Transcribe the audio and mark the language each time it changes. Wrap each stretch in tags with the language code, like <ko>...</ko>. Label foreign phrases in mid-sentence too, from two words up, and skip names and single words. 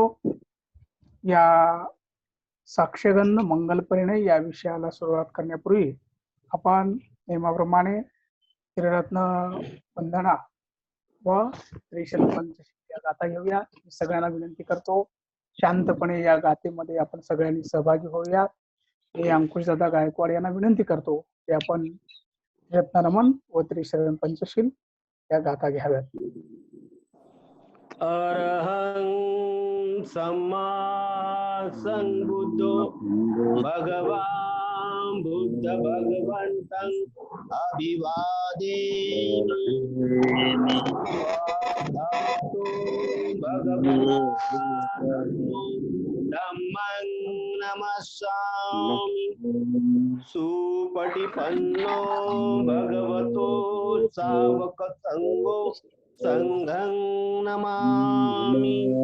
<mr>या साक्ष्यगंध मंगल परिणय या विषयाला सुरुवात करण्यापूर्वी आपण नेहमीप्रमाणे त्रिरत्न वंदना व त्रिशरण पंचशील या गाथा घेऊया. सगळ्यांना विनंती करतो शांतपणे या गाथेमध्ये आपण सगळ्यांनी सहभागी होऊया. हे अंकुश दादा गायकवाड यांना विनंती करतो की आपण रत्ननमन व त्रिशरण पंचशील या गाथा घ्याव्यात.</mr> <pi>अरहं सम्मा संबुद्धो भगवान बुद्ध भगवन्तं अभिवादेमि. धम्मं नमस्सामि. सुपटिपन्नो भगवतो सावक संघो संघं नमामि.</pi>